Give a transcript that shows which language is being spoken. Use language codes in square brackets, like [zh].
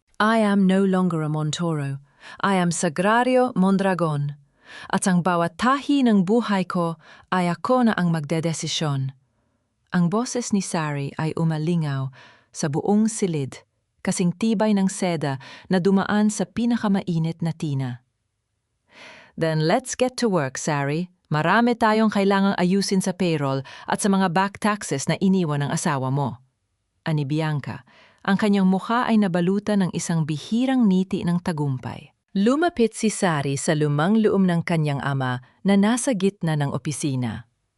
[en] I am no longer a Montoro. I am Sagrario Mondragon. [tl] At ang bawat tahi ng buhay ko ay ako na ang magdedesisyon. Ang boses ni Sari ay umalingaw sa buong silid, kasing tibay ng seda na dumaan sa pinakamainit na tina. [en] Then let's get to work, Sari. [tl] Marami tayong kailangang ayusin sa payroll at sa mga back taxes na iniwan ng asawa mo. Ani Bianca, ang kanyang mukha ay nabalutan ng isang bihirang ngiti ng tagumpay. Lumapit si Sari sa lumang luom ng kanyang ama na nasa gitna ng opisina.